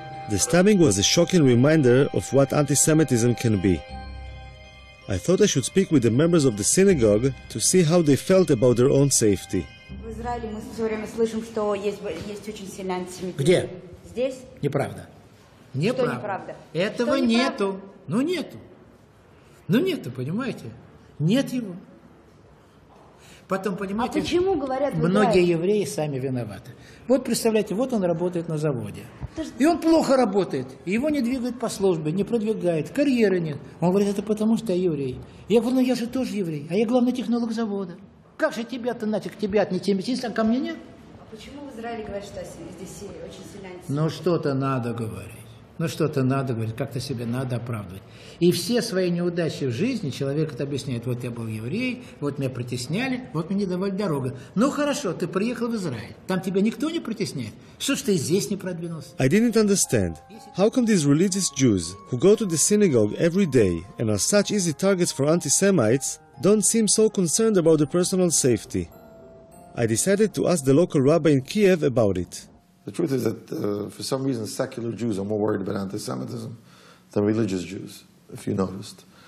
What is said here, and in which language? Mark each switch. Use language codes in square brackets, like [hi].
[en] The stabbing was a shocking reminder of what anti-Semitism can be. I thought I should speak with the members of the synagogue to see how they felt about their own safety. [ru] В Израиле мы все время слышим, что есть очень сильный антисемитизм. Где? Здесь? Неправда. Что неправда? Этого что нету. Ну нету. Ну нету, понимаете? Нет его. Потом, понимаете, почему, говорят, многие евреи сами виноваты. Вот представляете, вот он работает на заводе. И он плохо работает. Его не двигают по службе, не продвигает, карьеры нет. Он говорит, это потому что я еврей. Я говорю, ну я же тоже еврей, а я главный технолог завода. Как же тебя-то, нафиг, тебя антисемитизм, а ко мне нет? Почему в Израиле говорят, что здесь очень сильно антисемитизм? Ну что-то надо говорить. Ну что-то надо говорить, как-то себе надо оправдывать. И все свои неудачи в жизни человек это объясняет. Вот я был еврей, вот меня притесняли, вот мне не давали дорогу. Ну хорошо, ты приехал в Израиль. Там тебя никто не притесняет. Что ж ты здесь не продвинулся? [en] I didn't understand. How come these religious Jews, who go to the synagogue every day and are such easy targets for anti-Semites, don't seem so concerned about their personal safety? I decided to ask the local rabbi in Kiev about it. The truth is that for some reason secular Jews are more worried about anti-Semitism than religious Jews, if you noticed.